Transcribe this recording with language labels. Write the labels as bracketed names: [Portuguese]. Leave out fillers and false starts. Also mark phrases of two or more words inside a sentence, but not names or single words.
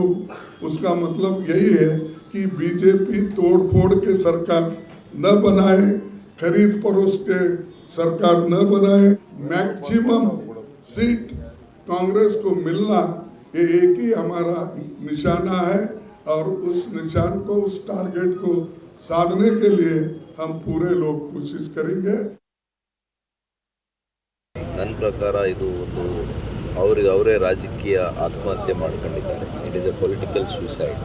[Hindi] उसका मतलब यही है कि बीजेपी तोड़ फोड़ के सरकार न बनाए, खरीद परोस के सरकार न बनाए, [English] maximum seat [Hindi] कांग्रेस को मिलना ये एक ही हमारा निशाना है और उस निशान को, उस टारगेट को साधने के लिए हम पूरे लोग कोशिश करेंगे. [Kannada] ನನ್ನ ಪ್ರಕಾರ ಇದು ಒಂದು ಅವರಿಗೆ ಅವರೇ ರಾಜಕೀಯ ಆತ್ಮಹತ್ಯೆ ಮಾಡ್ಕೊಂಡಿದ್ದಾರೆ. [English] It is a political suicide.